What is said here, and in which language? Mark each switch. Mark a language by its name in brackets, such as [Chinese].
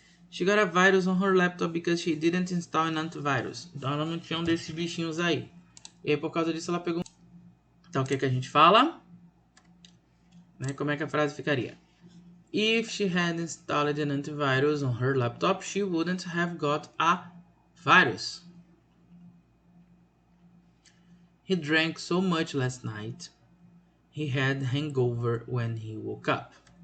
[English] She got a virus on her laptop because she didn't install an antivirus. [Portuguese] Então ela não tinha um desses bichinhos aí. E aí por causa disso ela pegou. Então o que a gente fala? Né? Como é que a frase ficaria? [English] If she had installed an antivirus on her laptop, she wouldn't have got a virus. He drank so much last night, he had hangover when he woke up.